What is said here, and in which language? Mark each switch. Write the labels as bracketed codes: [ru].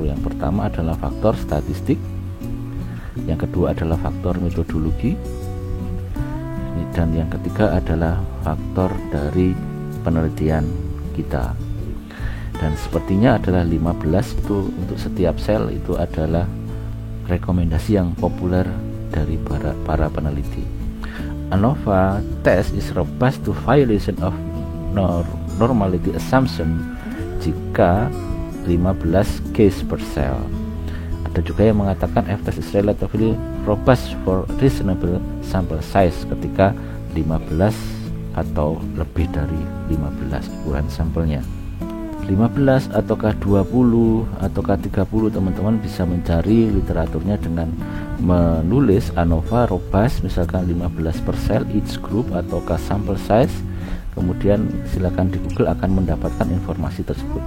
[id] Yang pertama adalah faktor statistik, yang kedua adalah faktor metodologi, dan yang ketiga adalah faktor dari penelitian kita. dan sepertinya adalah 15 itu untuk setiap sel itu adalah rekomendasi yang populer dari para peneliti. [en] ANOVA test is robust to violation of normality assumption jika 15 case per cell. [id] Ada juga yang mengatakan [en] F-test is relatively robust for reasonable sample size [id] ketika 15 atau lebih dari 15 ukuran sampelnya. 15 ataukah 20 ataukah 30, teman-teman bisa mencari literaturnya dengan menulis ANOVA robust misalkan 15 per cell each group ataukah sample size, kemudian silakan di Google akan mendapatkan informasi tersebut.